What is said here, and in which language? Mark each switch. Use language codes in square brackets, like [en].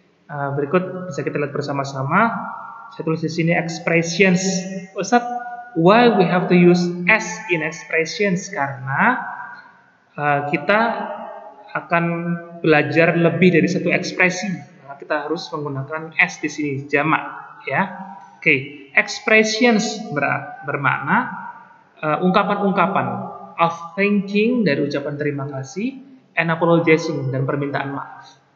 [id] Berikut bisa kita lihat bersama-sama. Saya tulis di sini expressions. [en] Ustaz, why we have to use S in expressions? [id] Karena kita akan belajar lebih dari satu ekspresi. Nah, kita harus menggunakan S di sini, jamak, ya. Oke, expressions bermakna ungkapan-ungkapan [en] of thanking, [id] dari ucapan terima kasih, [en] and apologizing, [id] dan permintaan maaf.